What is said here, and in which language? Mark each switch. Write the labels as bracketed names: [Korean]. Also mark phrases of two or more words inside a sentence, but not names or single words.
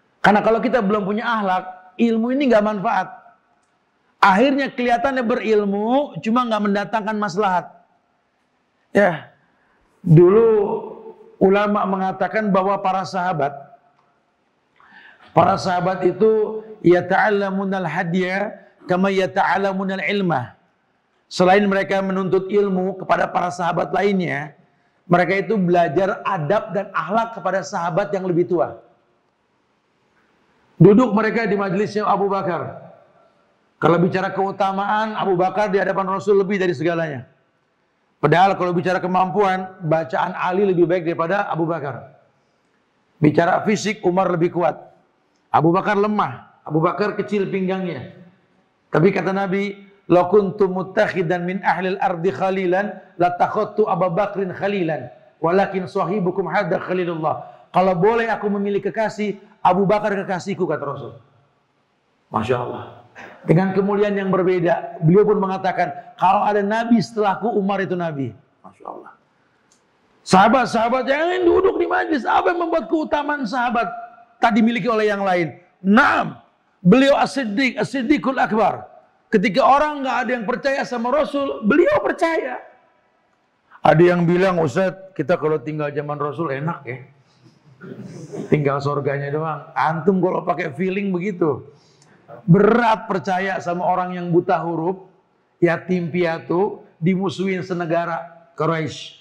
[Indonesian] Karena kalau kita belum punya akhlak, ilmu ini nggak manfaat. Akhirnya kelihatannya berilmu, cuma nggak mendatangkan maslahat. Ya, dulu ulama mengatakan bahwa para sahabat itu [Arabic] يتعلمون الهدي كما يتعلمون العلم. [Indonesian] Selain mereka menuntut ilmu kepada para sahabat lainnya, mereka itu belajar adab dan akhlak kepada sahabat yang lebih tua. Duduk mereka di majelisnya Abu Bakar. Kalau bicara keutamaan, Abu Bakar di hadapan Rasul lebih dari segalanya. Padahal kalau bicara kemampuan, bacaan Ali lebih baik daripada Abu Bakar. Bicara fisik, Umar lebih kuat. Abu Bakar lemah. Abu Bakar kecil pinggangnya. Tapi kata Nabi, [Arabic] "لو كنت متخذا من أهل الأرض خليلا لاتخذت أبا بكر خليلا ولكن صاحبكم هذا خليل الله." [Indonesian] Kalau boleh aku memilih kekasih, Abu Bakar kekasihku, kata Rasul. [Arabic] ما شاء الله. [Indonesian] Dengan kemuliaan yang berbeda, beliau pun mengatakan, kalau ada Nabi setelahku, Umar itu Nabi. [Arabic] ما شاء الله. [Indonesian] Sahabat-sahabat yang lain duduk di majlis. Apa yang membuat keutamaan sahabat tak dimiliki oleh yang lain? Naam, beliau as-siddiq, [Arabic] الصديق الأكبر. [Indonesian] Ketika orang nggak ada yang percaya sama Rasul, beliau percaya. Ada yang bilang, Ustaz, kita kalau tinggal zaman Rasul enak ya. Tinggal surganya doang. Antum kalau pakai feeling begitu. Berat percaya sama orang yang buta huruf, yatim piatu, dimusuhin senegara Quraisy.